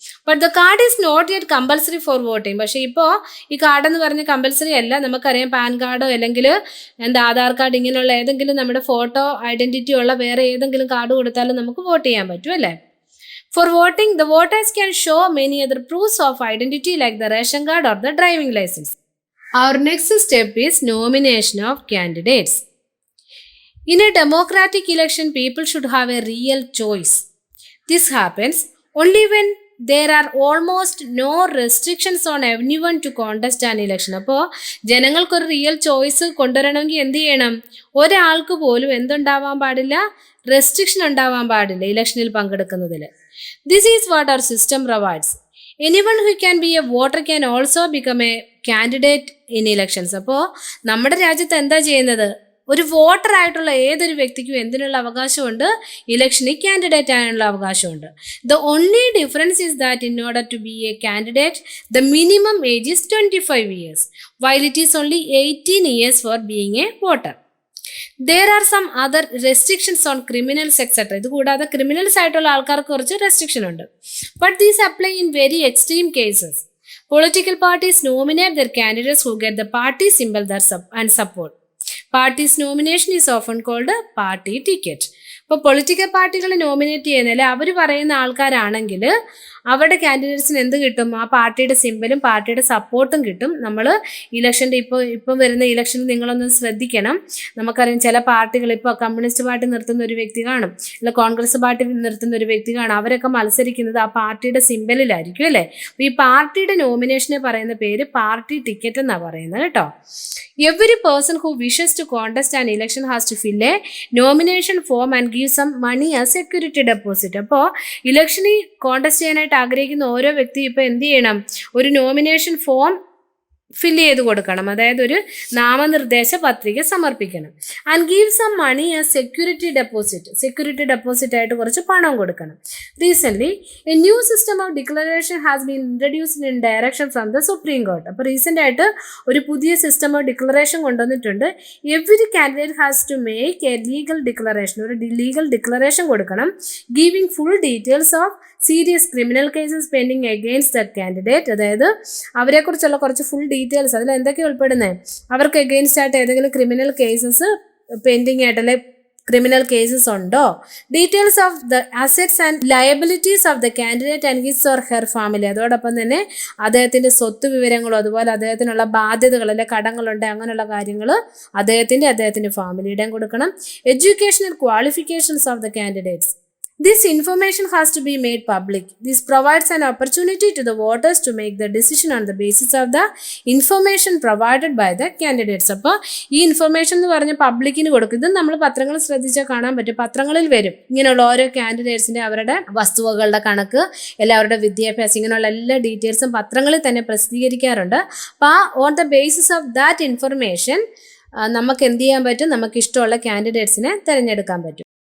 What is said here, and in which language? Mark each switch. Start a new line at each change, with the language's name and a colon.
English: But the card is not yet compulsory for voting.
Malayalam: പക്ഷേ ഇപ്പോൾ ഈ കാർഡ് എന്ന് പറഞ്ഞ് കമ്പൽസറി അല്ല. നമുക്കറിയാം പാൻ കാർഡോ അല്ലെങ്കിൽ ആധാർ കാർഡ് ഇങ്ങനെയുള്ള ഏതെങ്കിലും നമ്മുടെ ഫോട്ടോ ഐഡന്റിറ്റി ഉള്ള വേറെ ഏതെങ്കിലും കാർഡ് കൊടുത്താലും നമുക്ക് വോട്ട് ചെയ്യാൻ പറ്റും അല്ലേ.
English: For voting the voters can show many other proofs of identity like the ration card or the driving licence. Our next step is nomination of candidates. In a democratic election, people should have a real choice. This happens only when there are almost no restrictions on anyone to contest an election.
Malayalam: അപ്പോൾ ജനങ്ങൾക്കൊരു real choice കൊണ്ടുവരണമെങ്കിൽ എന്ത് ചെയ്യണം? ഒരാൾക്ക് പോലും എന്തുണ്ടാവാൻ പാടില്ല? Restriction ഉണ്ടാവാൻ പാടില്ല ഇലക്ഷനിൽ പങ്കെടുക്കുന്നതിൽ.
English: This is what our system provides. Anyone who can be a voter can also become a candidate in elections.
Malayalam: അപ്പോൾ നമ്മുടെ രാജ്യത്ത് എന്താ ചെയ്യുന്നത്? ഒരു വോട്ടർ ആയിട്ടുള്ള ഏതൊരു വ്യക്തിക്കും എന്തിനുള്ള അവകാശമുണ്ട്? ഇലക്ഷനിൽ കാൻഡിഡേറ്റ് ആകാനുള്ള അവകാശമുണ്ട്.
English: The only difference is that in order to be a candidate the minimum age is 25 years while it is only 18 years for being a voter. There are some other restrictions on criminals etc.
Malayalam: ഇത് കൂടാതെ criminals ആയിട്ടുള്ള ആൾക്കാർക്ക് കുറച്ച് restriction ഉണ്ട്.
English: But these apply in very extreme cases. Political parties nominate their candidates who get the party symbol and support. Party's nomination is often called a party ticket.
Malayalam: ഇപ്പോൾ political പാർട്ടികൾ nominate ചെയ്യുന്നതിൽ അവർ പറയുന്ന ആൾക്കാരാണെങ്കിൽ അവിടെ കാൻഡിഡേറ്റ്സിന് എന്ത് കിട്ടും? ആ പാർട്ടിയുടെ സിമ്പലും പാർട്ടിയുടെ സപ്പോർട്ടും കിട്ടും. നമ്മൾ ഇലക്ഷൻ്റെ ഇപ്പം വരുന്ന ഇലക്ഷനിൽ നിങ്ങളൊന്ന് ശ്രദ്ധിക്കണം. നമുക്കറിയാം ചില പാർട്ടികൾ, ഇപ്പോൾ കമ്മ്യൂണിസ്റ്റ് പാർട്ടി നിർത്തുന്ന ഒരു വ്യക്തി കാണും, അല്ല കോൺഗ്രസ് പാർട്ടി നിർത്തുന്ന ഒരു വ്യക്തി കാണും. അവരൊക്കെ മത്സരിക്കുന്നത് ആ പാർട്ടിയുടെ സിമ്പലിലായിരിക്കും അല്ലേ. അപ്പോൾ ഈ പാർട്ടിയുടെ നോമിനേഷനെ പറയുന്ന പേര് പാർട്ടി ടിക്കറ്റ് എന്നാണ് പറയുന്നത് കേട്ടോ.
English: Every person who wishes to contest an election has to fill a nomination form and give some money as security deposit.
Malayalam: അപ്പോൾ ഇലക്ഷനിൽ കോൺടെസ്റ്റ് ചെയ്യാനായിട്ട് ആഗ്രഹിക്കുന്ന ഓരോ വ്യക്തി ഇപ്പോൾ എന്ത് ചെയ്യണം? ഒരു നോമിനേഷൻ ഫോം ഫില്ല് ചെയ്ത് കൊടുക്കണം, അതായത് ഒരു നാമനിർദ്ദേശ പത്രിക സമർപ്പിക്കണം.
English: and give some money as security deposit
Malayalam: ആയിട്ട് കുറച്ച് പണം കൊടുക്കണം.
English: Recently a new system of declaration has been introduced in direction from the Supreme Court.
Malayalam: അപ്പോൾ റീസെൻ്റ് ആയിട്ട് ഒരു പുതിയ സിസ്റ്റം ഓഫ് ഡിക്ലറേഷൻ കൊണ്ടുവന്നിട്ടുണ്ട്.
English: every candidate has to make a legal declaration,
Malayalam: ഒരു ലീഗൽ ഡിക്ലറേഷൻ കൊടുക്കണം,
English: Giving full details of serious criminal cases pending against the candidate.
Malayalam: അതായത് അവരെക്കുറിച്ചുള്ള കുറച്ച് full details, അതിൽ എന്തൊക്കെയാണ് ഉൾപ്പെടുന്നത്? അവർക്ക് അഗെയിൻസ്റ്റ് ആയിട്ട് ഏതെങ്കിലും ക്രിമിനൽ കേസസ് പെൻഡിങ് ആയിട്ടല്ലേ, ക്രിമിനൽ കേസസ് ഉണ്ടോ,
English: Details of the assets and liabilities of the candidate and his or her family.
Malayalam: അതോടൊപ്പം തന്നെ അദ്ദേഹത്തിൻ്റെ സ്വത്ത് വിവരങ്ങളും അതുപോലെ അദ്ദേഹത്തിനുള്ള ബാധ്യതകൾ അല്ലെ കടങ്ങളുണ്ട് അങ്ങനെയുള്ള കാര്യങ്ങൾ അദ്ദേഹത്തിൻ്റെ ഫാമിലിയുടെയും കൊടുക്കണം.
English: Educational qualifications of the candidates. This information has to be made public. This provides an opportunity to the voters to make the decision on the basis of the information provided by the candidates.
Malayalam: അപ്പോൾ ഈ information എന്ന് പറഞ്ഞ പബ്ലിക്കിന് കൊടുക്കും. ഇത് നമ്മൾ പത്രങ്ങൾ ശ്രദ്ധിച്ചാൽ കാണാൻ പറ്റും, പത്രങ്ങളിൽ വരും ഇങ്ങനെയുള്ള ഓരോ കാൻഡിഡേറ്റ്സിൻ്റെ അവരുടെ വസ്തുവകളുടെ കണക്ക്, എല്ലാവരുടെ വിദ്യാഭ്യാസം, ഇങ്ങനെയുള്ള എല്ലാ ഡീറ്റെയിൽസും പത്രങ്ങളിൽ തന്നെ പ്രസിദ്ധീകരിക്കാറുണ്ട്. അപ്പോൾ
English: on the basis of that information
Malayalam: നമുക്ക് എന്ത് ചെയ്യാൻ പറ്റും? നമുക്ക് ഇഷ്ടമുള്ള കാൻഡിഡേറ്റ്സിനെ തിരഞ്ഞെടുക്കാൻ പറ്റും.